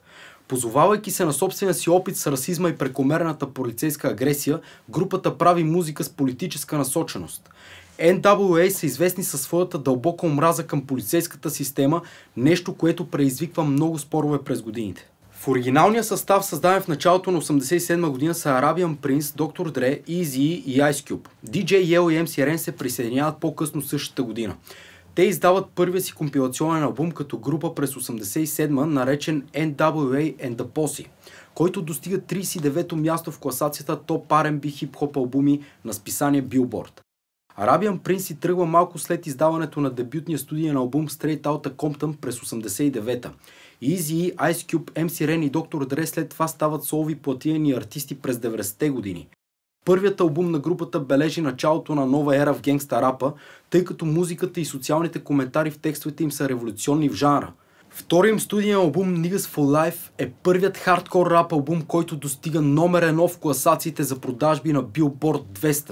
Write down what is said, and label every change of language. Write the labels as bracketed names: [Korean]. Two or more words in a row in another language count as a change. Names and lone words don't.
[Bulgarian] Позовавайки се на собствения си опит с расизма и прекомерната полицейска агресия, групата прави музика с политическа насоченост. NWA са известни със своята дълбока омраза към полицейската система, нещо, което предизвиква много спорове през годините. В оригиналния състав, създаден в началото на 1987 година, са Arabian Prince, Dr. Dre, Eazy-E и Ice Cube. DJ Yell и MC Ren се присъединяват по-късно същата година. Те издават първия си компилационен албум като група през 1987, наречен NWA and the Posse, който достига 39-то място в класацията топ R&B хип-хоп албуми на списание Billboard. Arabian Prince си тръгва малко след издаването на дебютния студиен албум Straight Outta Compton през 1989-та. Eazy-E, Ice Cube, MC Ren и Dr. Dre след това стават солови платинени артисти през 90-те години. Първият албум на групата бележи началото на нова ера в гангста рапа, тъй като музиката и социалните коментари в текстовете им са революционни в жанра. Вторият им студиен албум Niggas for Life е първият хардкор рап албум, който достига номер 1 в класациите за продажби на Billboard 200.